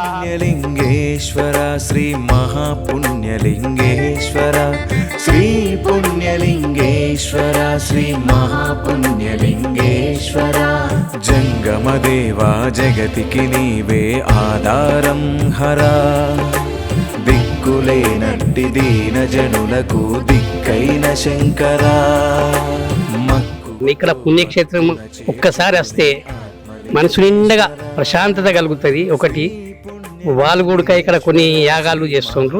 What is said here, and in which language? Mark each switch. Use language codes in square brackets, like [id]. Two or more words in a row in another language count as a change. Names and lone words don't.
[te] पुण्यलिंगेश्वर श्री महापुण्यलिंगेश्वर श्री पुण्यलिंगेश्वर श्री महापुण्यलिंगेश्वर జంగమదేవా జగతికి నీవే ఆధారం హరా దిక్కులేనట్టి దీన జనులకు దిక్కైన శంకరా ఇక్కడ పుణ్యక్షేత్రం ఒక్కసారి వస్తే మనసు నిండగా ప్రశాంతత కలుగుతుంది. ఒకటి వాళ్ళు కూడా ఇక్కడ కొన్ని యాగాలు చేస్తుండ్రు.